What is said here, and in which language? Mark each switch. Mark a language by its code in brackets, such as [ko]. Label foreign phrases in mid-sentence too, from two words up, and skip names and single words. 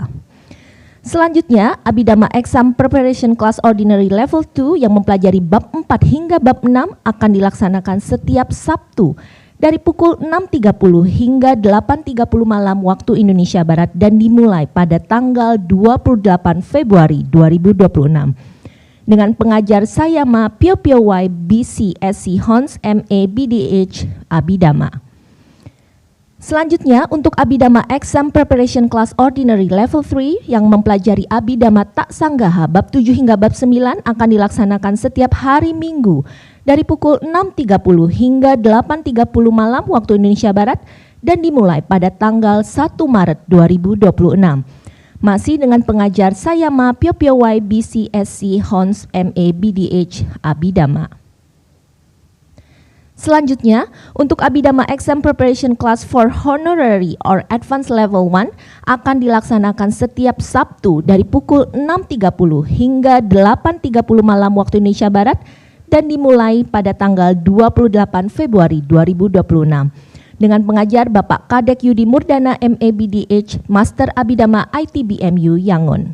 [id] Selanjutnya, Abhidhamma [en] Exam Preparation Class Ordinary Level 2 [id] yang mempelajari bab 4 hingga bab 6 akan dilaksanakan setiap Sabtu dari pukul 6.30 hingga 8.30 malam waktu Indonesia Barat dan dimulai pada tanggal 28 Februari 2026. Dengan pengajar Sayama Pyo-Pyo-Wai BCSC Hons MA BDH Abhidhamma. Selanjutnya, untuk Abhidhamma [en] Exam Preparation Class Ordinary Level 3 [id] yang mempelajari Abhidhamma Tak Sanggaha bab 7 hingga bab 9 akan dilaksanakan setiap hari Minggu dari pukul 6.30 hingga 8.30 malam waktu Indonesia Barat dan dimulai pada tanggal 1 Maret 2026. Masih dengan pengajar Sayama Pyo-Pyo-Wai BCSC Hons MA BDH Abhidhamma. Selanjutnya, untuk Abhidhamma [en] Exam Preparation Class for Honorary or Advanced Level 1 [id] akan dilaksanakan setiap Sabtu dari pukul 6.30 hingga 8.30 malam waktu Indonesia Barat dan dimulai pada tanggal 28 Februari 2026 dengan pengajar Bapak Kadek Yudi Murdana MABDH Master Abhidhamma ITBMU Yangon.